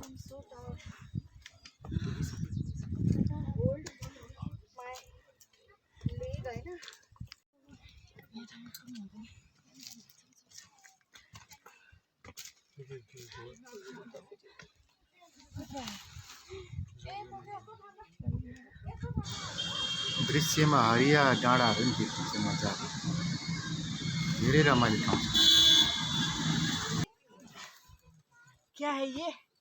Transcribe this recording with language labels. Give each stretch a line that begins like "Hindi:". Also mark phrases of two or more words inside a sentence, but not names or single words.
English: So tired. Hold my leg होइन
Nepali: दृश्यमा हरिया डाँडाहरू पनि देखिन्छ मजाले धेरै रमाइलो ठाउँ छ।
Hindi: क्या है ये